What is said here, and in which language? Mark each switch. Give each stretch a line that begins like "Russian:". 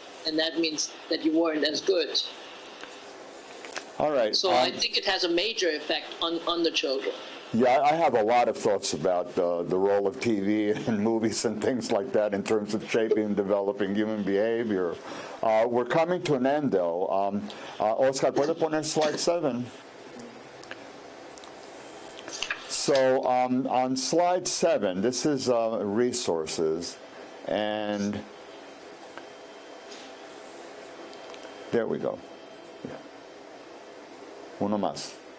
English: And that means that you weren't as good. All right. So I think it has a major effect on the children. Yeah, I have a lot of thoughts about the role of TV and movies and things like that in terms of shaping and developing human behavior. We're coming to an end, though.
Spanish: Oscar, ¿puede poner slide 7?
English: So on slide 7, this is resources, and there we go. Yeah.
Spanish: Uno más.